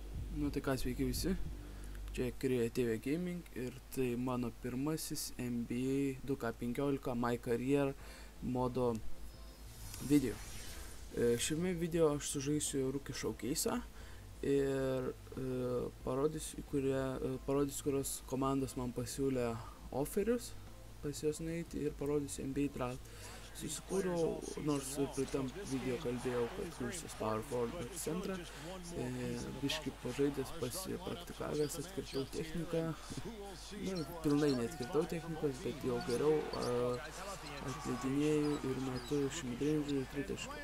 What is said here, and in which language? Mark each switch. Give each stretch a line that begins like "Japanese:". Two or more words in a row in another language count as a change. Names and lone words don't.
Lithuanian: Nu tai ką, sveiki visi, čia Creative Gaming ir tai mano pirmasis NBA 2K15 My Career modo video. Šiame video aš sužaisiu
English: rookie showcase'ą
Lithuanian: ir parodysiu, kurios komandos man pasiūlė offerius pas juos nueiti ir parodysiu NBA draft. Susikūriau, nors pritam video kalbėjau, kad kursis
English: Power Forward
Lithuanian: centrą, biškį pažaidęs, pasipraktikavęs, atkirtau techniką, pilnai neatkirtau technikos, bet jau geriau atleidinėjau ir metu iš midrange'ų ir tritaškių.